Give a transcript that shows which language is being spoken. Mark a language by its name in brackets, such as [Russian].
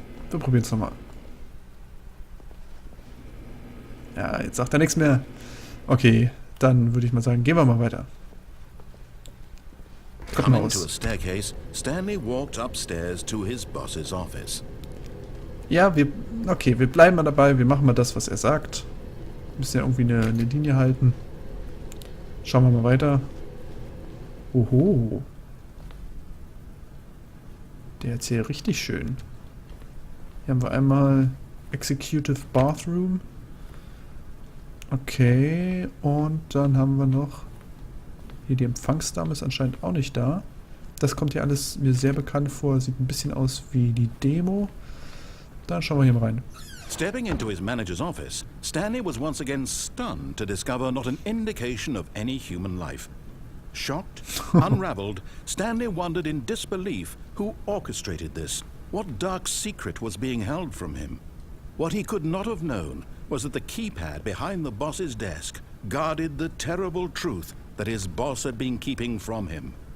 [German] Wir probieren es nochmal. Ja, jetzt sagt er nichts mehr. Okay, dann würde ich mal sagen, gehen wir mal weiter. Kommt mal [English] Coming to a [German] aus. [English] staircase, Stanley walked upstairs to his boss's office. [German] Ja, wir bleiben mal dabei. Wir machen mal das, was er sagt. Wir müssen ja irgendwie eine Linie halten. Schauen wir mal weiter. Oho. Der ist hier richtig schön. Hier haben wir einmal Executive Bathroom. Okay, und dann haben wir noch... Hier die Empfangsdame ist anscheinend auch nicht da. Das kommt hier alles mir sehr bekannt vor. Sieht ein bisschen aus wie die Demo. Dann schauen wir hier mal rein. [English] Stepping into his manager's office, Stanley was once again stunned to discover not an indication of any human life. Shocked, unraveled, Stanley wondered in disbelief who orchestrated this. What dark secret was being held from him? What he could not have known was that the keypad behind the boss's desk guarded the terrible truth that his boss had been keeping from him.